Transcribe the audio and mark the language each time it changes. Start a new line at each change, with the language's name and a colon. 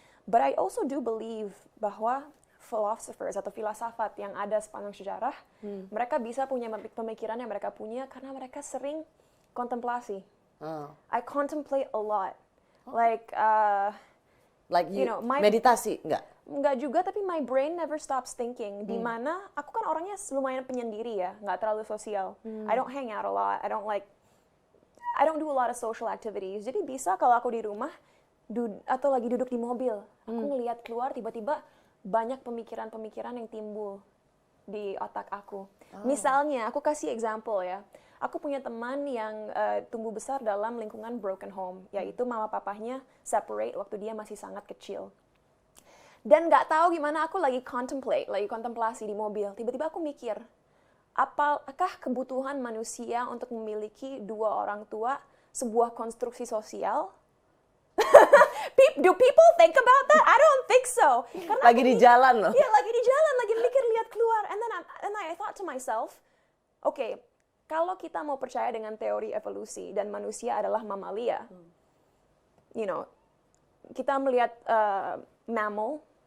English: But I also do believe
Indonesian: bahwa philosophers atau filsafat yang ada sepanjang sejarah, mereka bisa punya pemikiran yang mereka punya karena mereka sering kontemplasi.
English: I contemplate a lot. Like you know,
Indonesian: meditasi, Enggak juga, tapi
English: my brain never stops thinking.
Indonesian: Di mana aku kan orangnya lumayan penyendiri ya, nggak terlalu sosial.
English: I don't hang out a lot. I don't do a lot of social activities.
Indonesian: Jadi bisa kalau aku di rumah atau lagi duduk di mobil, aku ngelihat keluar tiba-tiba banyak pemikiran-pemikiran yang timbul di otak aku. Misalnya, aku kasih example ya. Aku punya teman yang tumbuh besar dalam lingkungan broken home, yaitu mama papahnya separate waktu dia masih sangat kecil. Dan nggak tahu gimana aku lagi kontemplasi di mobil. Tiba-tiba aku mikir, apakah kebutuhan manusia untuk memiliki dua orang tua sebuah konstruksi sosial?
English: Do people think about that? I don't think so.
Indonesian: Karena lagi di jalan loh. Iya, lagi di jalan, lagi mikir lihat keluar.
English: And then I thought to myself, okay,
Indonesian: kalau kita mau percaya dengan teori evolusi dan manusia adalah mamalia,
English: you know,
Indonesian: kita melihat mammal.